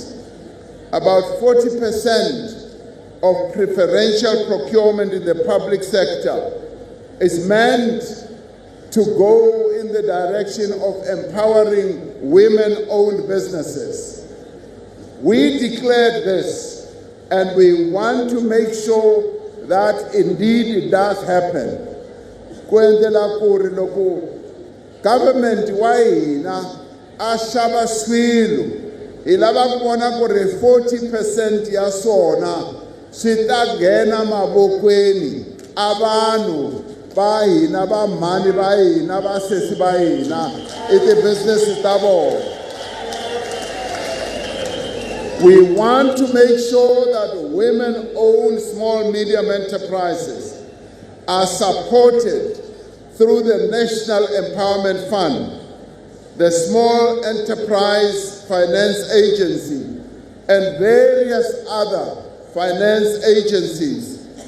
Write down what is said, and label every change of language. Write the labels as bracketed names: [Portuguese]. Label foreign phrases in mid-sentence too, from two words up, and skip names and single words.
[English] About 40% of preferential procurement in the public sector is meant to go in the direction of empowering women-owned businesses. We declared this, and we want to make sure that indeed it does happen. [Tsonga] Government wa hina a xava swilo hi lava ku vona ku ri 40% ya swona swi ta nghena mavokweni a vanhu va hina va mhani va hina va sesi va hina i ti-business ta vona. [English] We want to make sure that women-owned small medium enterprises are supported through the National Empowerment Fund, the Small Enterprise Finance Agency, and various other finance agencies,